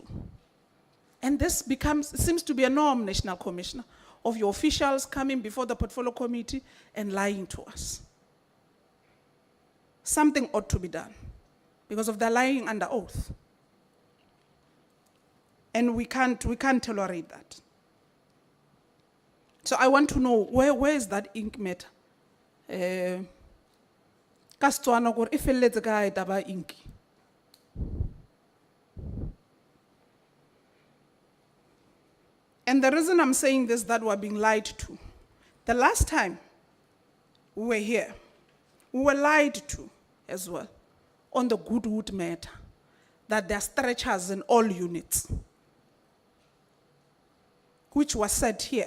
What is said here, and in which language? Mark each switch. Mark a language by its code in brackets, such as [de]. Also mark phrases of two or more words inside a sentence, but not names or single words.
[en] And this seems to be a norm, National Commissioner, of your officials coming before the portfolio committee and lying to us. Something ought to be done because of the lying under oath. And we can't tolerate that. So I want to know, where is that ink matter? [tn] Ka Setswana gore e felletse kae taba ya ink? [en] And the reason I'm saying this, that we're being lied to. The last time we were here, we were lied to as well on the Goodwood matter, that there are stretchers in all units, which was said here.